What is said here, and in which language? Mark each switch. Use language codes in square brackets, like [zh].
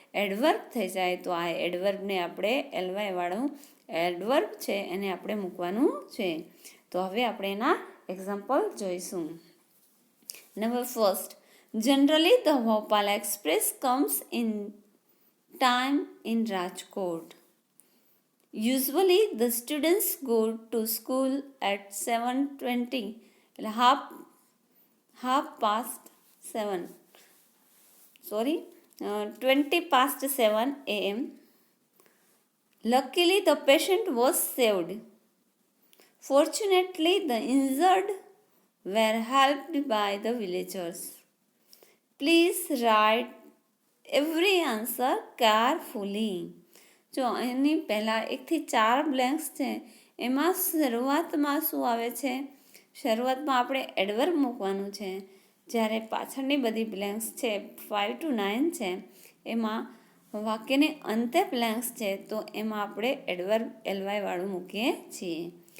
[gu] Adverb થઈ જાય તો આ એડવર્બને આપણે એલવાય વાળું એડવર્બ છે એને આપણે મૂકવાનું છે. તો હવે આપણે એના એક્ઝામ્પલ જોઈશું. Number first, [en] Generally the Bhopal express comes in time in Rajkot. Usually the students go to school at 7:20, એટલે half past 7. 20 past 7 a.m. Luckily the patient was saved. Fortunately the injured were helped by the villagers. Please write every answer carefully. [gu] જો એની પહેલાં 1 થી 4 blanks છે, એમાં શરૂઆતમાં શું આવે છે? શરૂઆતમાં આપણે એડવર્બ મૂકવાનું છે. જ્યારે પાછળની બધી બ્લેન્ક્સ છે 5 to 9 છે, એમાં વાક્યને અંતે બ્લેન્ક્સ છે, તો એમાં આપણે એડવર્બ એલવાય વાળું મૂકીએ છીએ.